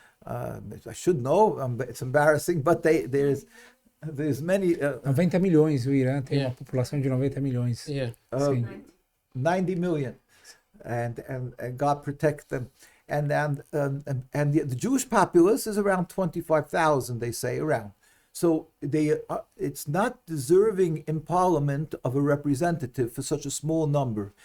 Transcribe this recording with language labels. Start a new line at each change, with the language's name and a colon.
English: I should know. It's embarrassing, but there's many.
Portuguese: 90 milhões. O Irã tem uma população de 90 milhões.
English: 90 million. And God protect them, and the Jewish populace is around 25,000, they say, around. So it's not deserving in Parliament of a representative for such a small number.